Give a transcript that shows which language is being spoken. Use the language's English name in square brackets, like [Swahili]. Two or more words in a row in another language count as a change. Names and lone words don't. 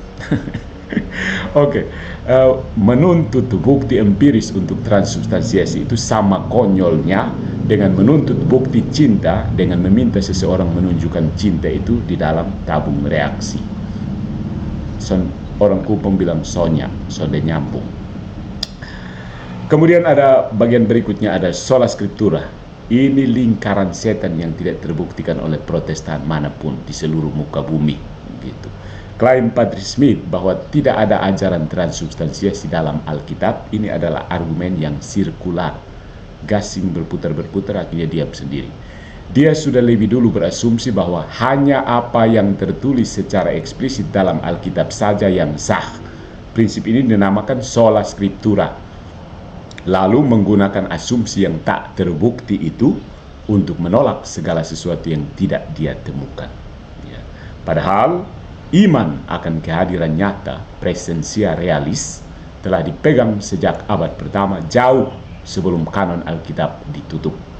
[Indonesian] Oke, menuntut bukti empiris untuk transubstansiasi itu sama konyolnya dengan menuntut bukti cinta dengan meminta seseorang menunjukkan cinta itu di dalam tabung reaksi. Orang Kupang bilang sonde nyambung. Kemudian ada bagian berikutnya, ada [Latin] sola scriptura. [Indonesian] Ini lingkaran setan yang tidak terbuktikan oleh Protestan manapun di seluruh muka bumi. Gitu. Klaim Patrice Smith bahwa tidak ada ajaran transubstansiasi dalam Alkitab, ini adalah argumen yang sirkular. Gasing berputar-berputar, akhirnya diam sendiri. Dia sudah lebih dulu berasumsi bahwa hanya apa yang tertulis secara eksplisit dalam Alkitab saja yang sah. Prinsip ini dinamakan [Latin] sola scriptura. [Indonesian] lalu menggunakan asumsi yang tak terbukti itu untuk menolak segala sesuatu yang tidak dia temukan. Ya. Padahal iman akan kehadiran nyata, [Latin] presensia realis, [Indonesian] telah dipegang sejak abad pertama, jauh sebelum kanon Alkitab ditutup.